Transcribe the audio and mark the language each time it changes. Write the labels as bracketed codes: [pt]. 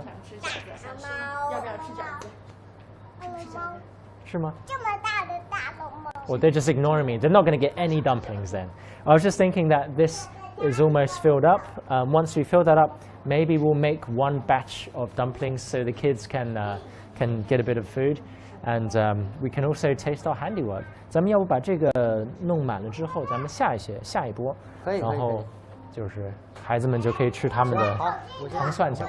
[zh] 想吃饺子，要不要吃饺子？吃饺子。是吗？这么大的大龙猫。 [en] Well, they're just ignoring me. They're not going to get any dumplings then. I was just thinking that this is almost filled up. Once we fill that up, maybe we'll make one batch of dumplings so the kids can get a bit of food, and we can also taste our handiwork. [zh] 咱们要不把这个弄满了之后，咱们下一波，然后就是孩子们就可以吃他们的糖蒜饺。